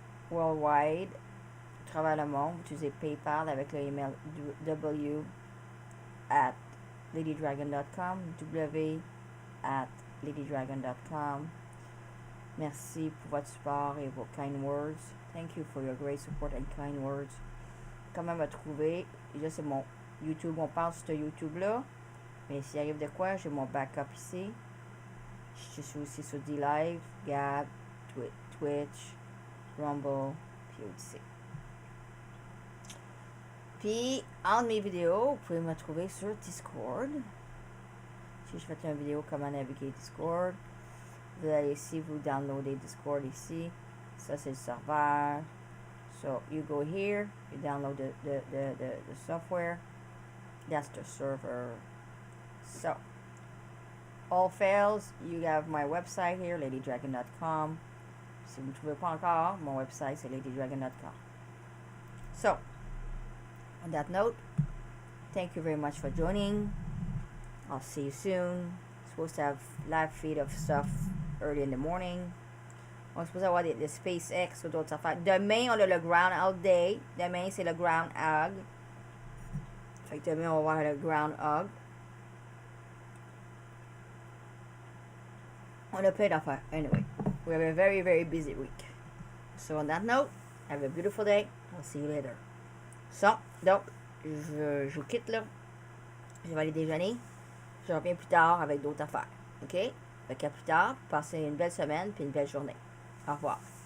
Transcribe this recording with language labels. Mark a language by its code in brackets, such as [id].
[fr] Worldwide, travers le monde, vous utilisez PayPal avec le email w@ladydragon.com, w@ladydragon.com. Merci pour votre support et vos [en] kind words. Thank you for your great support and kind words. [fr] Comment me trouver? Là, c'est mon YouTube. On parle sur ce YouTube-là. Mais s'il arrive de quoi, j'ai mon backup ici. Je suis aussi sur D-Live, Gab, Twitch, Rumble, puis Odyssey. Puis, entre mes vidéos, vous pouvez me trouver sur Discord. Si je fais une vidéo comment naviguer Discord, vous allez ici, vous downloadez Discord ici. Ça, c'est le serveur. [en] So, you go here, you download the software. That's the server. So, all fails, you have my website here, ladydragon.com. [fr] Si vous ne trouvez pas encore, mon website c'est ladydragon.com. [en] So, on that note, thank you very much for joining. I'll see you soon. Supposed to have live feed of stuff early in the morning. [fr] On est supposé avoir des SpaceX ou d'autres affaires. Demain, on a le Groundhog Day. Demain, c'est le Groundhog. Fait que demain, on va voir le Groundhog. On a plein d'affaires. [en] Anyway, we have a very, very busy week. So on that note, have a beautiful day. I'll see you later. [fr] So, donc, je vous quitte là. Je vais aller déjeuner. Je reviens plus tard avec d'autres affaires. OK? Fait qu'à plus tard. Passez une belle semaine puis une belle journée. Au revoir.